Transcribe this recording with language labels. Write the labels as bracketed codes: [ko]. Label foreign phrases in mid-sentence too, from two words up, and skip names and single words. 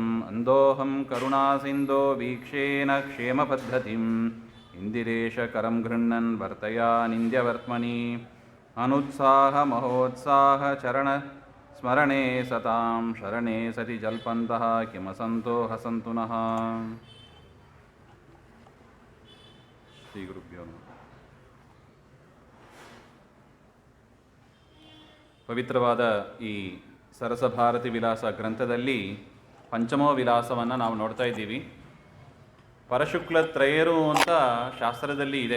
[sa] ಅಂದೋಹಂ ಕರುಣಾಸಿಂಧೋ ವೀಕ್ಷೇನ ಕ್ಷೇಮಪದ್ಧತಿಂ ಇಂದಿರೇಶ ಕರಂ ಗೃಹ್ಣನ್ ವರ್ತಯಾನಿಂದ್ಯವರ್ತ್ಮನಿ. ಅನುತ್ಸಾಹ ಮಹೋತ್ಸಾಹ ಚರಣ ಸ್ಮರಣೆ ಸತಾಂ ಶರಣೆ ಸತಿ ಜಲ್ಪಂತಹ ಕಿಮಸಂತೋ ಹಸಂತು ನಃ. ಶ್ರೀ ಗುರುಭ್ಯೋ ನಮಃ. [kn] ಪವಿತ್ರವಾದ ಈ ಸರಸಭಾರತಿ ವಿಲಾಸ ಗ್ರಂಥದಲ್ಲಿ ಪಂಚಮೋ ವಿಲಾಸವನ್ನು ನಾವು ನೋಡ್ತಾ ಇದ್ದೀವಿ. ಪರಶುಕ್ಲತ್ರಯರು ಅಂತ ಶಾಸ್ತ್ರದಲ್ಲಿ ಇದೆ.